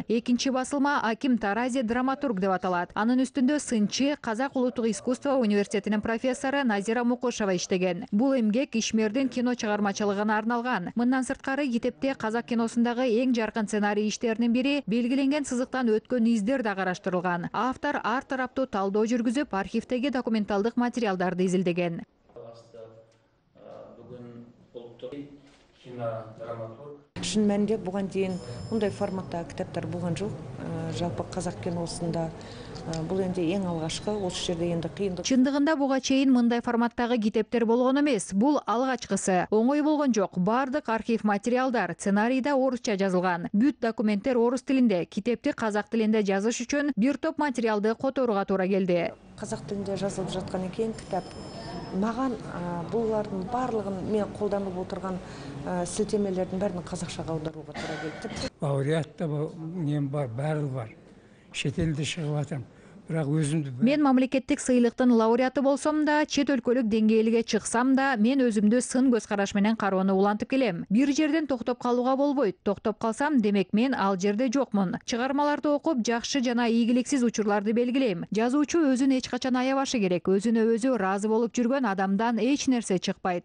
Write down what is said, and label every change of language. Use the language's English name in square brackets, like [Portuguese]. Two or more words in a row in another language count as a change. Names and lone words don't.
[Kyrgyz] Экинчи басылма Аким Тарази драматург деп аталат. Анын үстүндө сынчы, Казак улуттук искусство университетинин профессору Назира Мукушева иштеген. Бул эмгек Ишмердин кино чыгармачылыгына арналган. Мындан сырткары китепте казак киносундагы эң жаркын сценарий иштеринин бири, белгиленген сызыктан өткөн издер да караштырылган. Автор ар тараптуу талдоо жүргүзүп, архивдеги документалдык материалдарды изилдеген. [Kazakh] Шын мәнінде бұған дейін мұндай форматта кітаптар болған жоқ. Жалпы қазақ киносында бұл енді ең алғашқы, осы жерде енді қиындық. [Kyrgyz] Чындыгында буга чейин мындай форматтагы китептер болгон эмес. Бул алгачкысы. Оңой болгон жок. Бардык архив материалдар сценарийда орусча жазылган. Бүт документтер орус тилинде. Китепти казак тилинде жазыш үчүн бир топ материалды которууга туура келди. [Kazakh] Қазақ тілінде жазылып жатқан екен кітап. Маған бұлардың барлығын мен қолданып отырған сілтемелердің бәрін қазақшаға аударуға тура келді. Лауреатта нем бар, бәрі бар. Шетелде шығып жатырмын. [Kyrgyz] Мен мамлекеттик сыйлыктын лауреаты болсом да, чет өлкөлүк деңгээлге чыксам да, мен өзүмдү сын көз караш менен кароону улантып келем. Бир жерден токтоп калууга болбойт. Токтоп калсам, демек мен ал жерде жокмун. Чыгармаларды окуп, жакшы жана ийгиликсиз учурларды белгилейм. Жазуучу өзүн эч качан аябашы керек. Өзүнө өзү ыраазы болуп жүргөн адамдан эч нерсе чыкпайт.